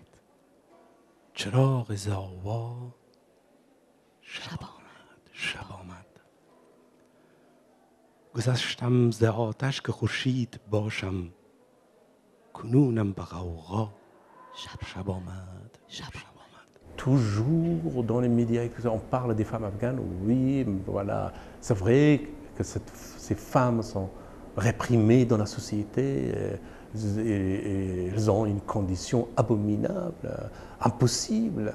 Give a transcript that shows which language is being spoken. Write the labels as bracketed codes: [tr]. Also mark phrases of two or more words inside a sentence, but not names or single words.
[fa] چراغ زاوا شب آمد شب آمد گذشتم ز آتش که خورشید باشم کنونم به غوغا شب آمد شب آمد. [fr] Toujours dans les médias, on parle des femmes afghanes, oui, voilà. C'est vrai que ces femmes sont réprimées dans la société, et elles ont une condition abominable, impossible.